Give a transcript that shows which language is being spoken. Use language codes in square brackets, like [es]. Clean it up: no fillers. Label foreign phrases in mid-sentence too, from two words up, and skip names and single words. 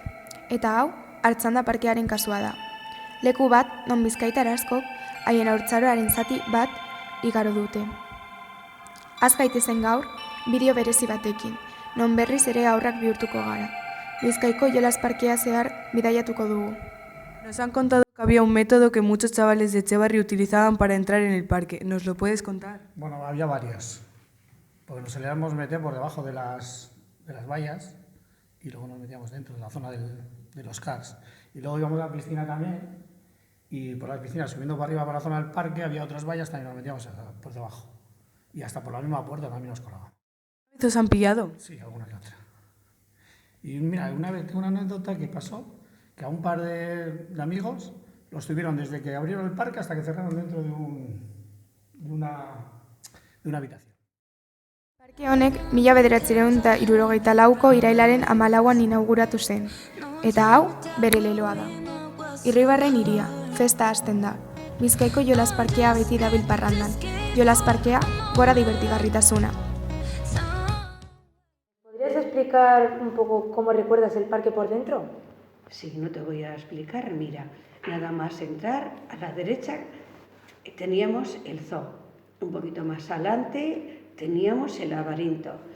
[eu] Eta hau, Artzanda parkearen kasua da. Leku bat, non bizkaitar askok, haien haurtzaroaren zati bat igaro dute. Az gaitezen gaur, bideo berezi batekin, non berriz ere aurrak bihurtuko gara. Bizkaiko jolas parkea zehar bidaiatuko dugu. [es] Nos han contado que había un método que muchos chavales de Etxebarri utilizaban para entrar en el parque. ¿Nos lo puedes contar? Bueno, había varios. Porque nos solíamos meter por debajo de las vallas y luego nos metíamos dentro de la zona de los cars. Y luego íbamos a la piscina también y por la piscina, subiendo para arriba para la zona del parque, había otras vallas, también nos metíamos por debajo. Y hasta por la misma puerta también nos colaban. ¿Os han pillado? Sí, alguna que otra. Y mira, una vez tengo una anécdota que pasó, que a un par de amigos los tuvieron desde que abrieron el parque hasta que cerraron dentro de una habitación. [eu] Parke honek 1974ko irailaren 14an inauguratu zen, eta hau bere leloa da. Irribarren hiria, festa hasten da. Bizkaiko jolas parkea beti dabil parrandan. Jolas parkea, gora divertigarritasuna. [es] ¿Podrías explicar un poco cómo recuerdas el parque por dentro? Sí, no te voy a explicar. Mira, nada más entrar a la derecha teníamos el zoo. Un poquito más adelante teníamos el laberinto.